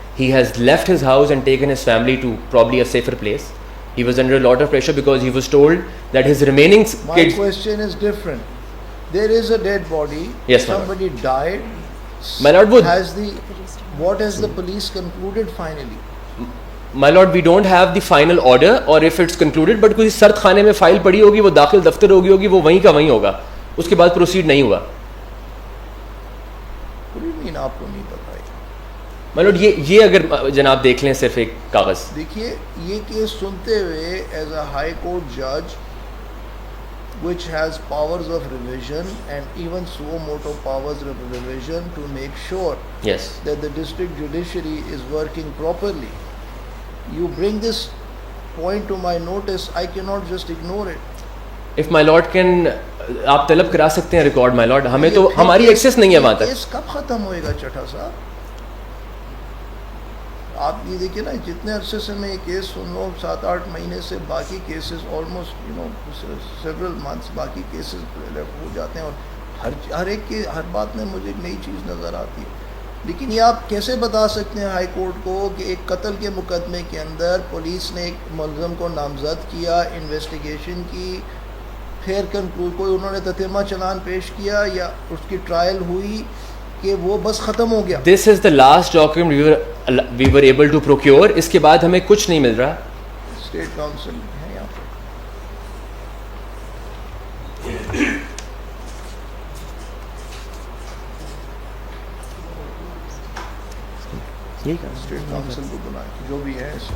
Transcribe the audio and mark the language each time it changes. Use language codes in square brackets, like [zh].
[en] He has left his house and taken his family to probably a safer place. He was under a lot of pressure because he was told that his remaining My kids. question is different. There is a dead body. Yes, my lord. Somebody died. My lord, what has the police concluded finally? My lord, we don't have the final order or if it's concluded, but [ur] کوئی سرد خانے میں file پڑی ہوگی, وہ داخل دفتر ہوگی, وہ وہیں کا وہیں ہوگا, اس کے بعد پروسیڈ نہیں ہوا. [en] What do you mean [ur] آپ کو نہیں پتا ہے؟ My lord, یہ اگر جناب دیکھ لیں صرف ایک کاغذ. دیکھیے یہ کیس سنتے ہوئے ایز اے ہائی کورٹ جج [en] which has powers of revision and even suo motu powers of revision to make sure Yes. that the district judiciary is working properly. You bring this point to my notice, I cannot just ignore it. if my lord can [ur] آپ طلب کرا سکتے ہیں record my lord, ہمیں تو ہماری access نہیں ہے وہاں تک. کیس کب ختم ہوئے گا چٹھا صاحب؟ آپ یہ دیکھیں نا جتنے عرصے سے میں یہ کیس سن لوں 7-8 مہینے سے, باقی کیسز آلموسٹ سیورل منتھس باقی کیسز ہو جاتے ہیں, اور ہر ایک کی ہر بات میں مجھے ایک نئی چیز نظر آتی ہے. لیکن یہ آپ کیسے بتا سکتے ہیں ہائی کورٹ کو کہ ایک قتل کے مقدمے کے اندر پولیس نے ایک ملزم کو نامزد کیا, انویسٹیگیشن کی, پھر کنکلوڈ کوئی انہوں نے تتمہ چلان پیش کیا یا اس کی ٹرائل ہوئی کہ وہ بس ختم ہو گیا. [en] This is the last document we were able to procure. [ur] اس کے بعد ہمیں کچھ نہیں مل رہا. اسٹیٹ کاؤنسل ہے یہاں پہ. اسٹیٹ کاؤنسل کو بلائیں جو بھی ہے.